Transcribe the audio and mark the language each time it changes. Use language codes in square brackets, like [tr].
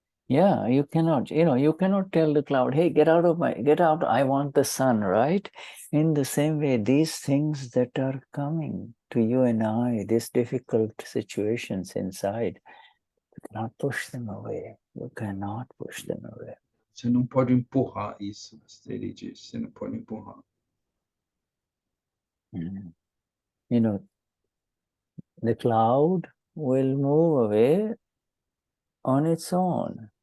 [en] Yeah, you cannot tell the cloud, hey, get out, I want the sun, right? In the same way, these things that are coming to you and I, these difficult situations inside, you cannot push them away. You cannot push them away. [pt] Você não pode empurrar isso, ele diz, você não pode empurrar. [en] You know, the cloud will move away on its own.